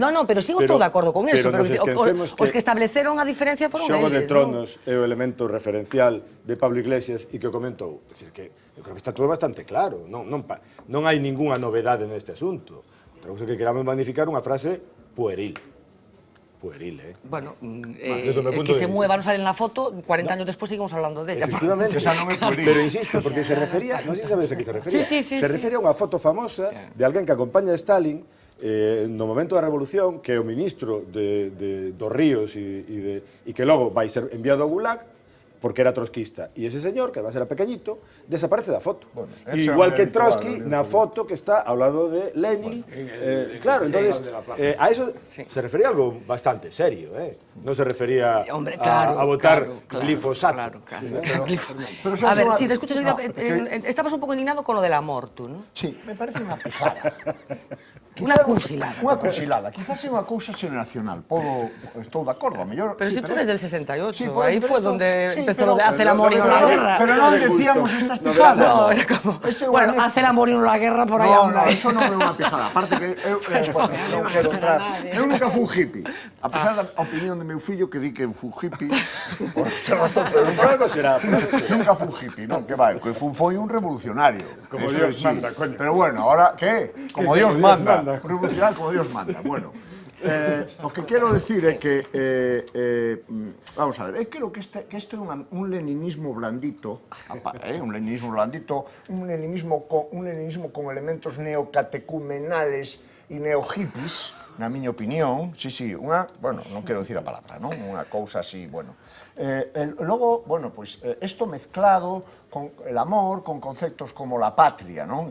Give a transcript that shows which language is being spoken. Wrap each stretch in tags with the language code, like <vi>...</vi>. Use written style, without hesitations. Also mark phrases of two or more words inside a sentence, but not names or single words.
<gl>No, pero sí estou de acordo con eso, pero os que estableceron a diferencia foron eles. Xogo de Tronos é o elemento referencial de Pablo Iglesias e que o comentou. É dicir, que eu creo que está todo bastante claro, non hai ningunha novedade neste asunto. Outra cosa que queramos magnificar unha frase pueril. Pueril,</gl> <es>Bueno, que se mueva, non sale en la foto, 40 años despois seguimos hablando de ella.</es> <gl>Efectivamente, pero insisto, porque se refería, non sei se sabes a que se refería, se refería a unha foto famosa de alguén que acompaña a Stalin no momento da Revolución, que é o ministro dos Ríos e que logo vai ser enviado ao Gulag, porque era trotskista. E ese señor, que además era pequeñito, desaparece da foto. Igual que Trotsky, na foto que está ao lado de Lenin.</gl> <es>Claro, entonces, a eso se refería a algo bastante serio, non se refería a votar glifosato. A ver, si te escuchas, estabas</es> <gl>un pouco</gl> <es>indignado con lo del amor, tú, non? Sí, me parece</es> <gl>unha pijada. Unha cursilada. Unha cursilada. Quizás é unha cousa xeneracional. Estou de acordo, a mellor...</gl> <es>Pero si tú eres del 68,</es> <gl>aí foi onde</gl> <es>empezó lo de hace el amor y no la guerra.</es> <gl>Pero non decíamos estas pijadas.</gl> <es>No, era como, bueno, hace el amor y no la guerra por aí anda.</es> <gl>No, eso non é unha pijada. Aparte que non quero entrar. Eu nunca fui un hippie. A pesar da opinión de meu fillo que di que fui hippie, por razón, pero nunca fui un hippie, non, que vai, que foi un revolucionario.</gl> <es>Como Dios manda, coño. Pero bueno, ahora, ¿qué? Como Dios manda. Revolucionario como Dios manda. Bueno, lo que quiero decir é que, vamos a ver,</es> <gl>creo que isto é un leninismo blandito, un leninismo blandito, un leninismo con elementos neocatecumenales e neohippies, na miña opinión, bueno, non quero dicir a palabra, non? Unha cousa así, bueno. Logo, bueno, pois, isto mezclado</gl> <es>con el amor, con conceptos como la patria,</es> <gl>non?</gl>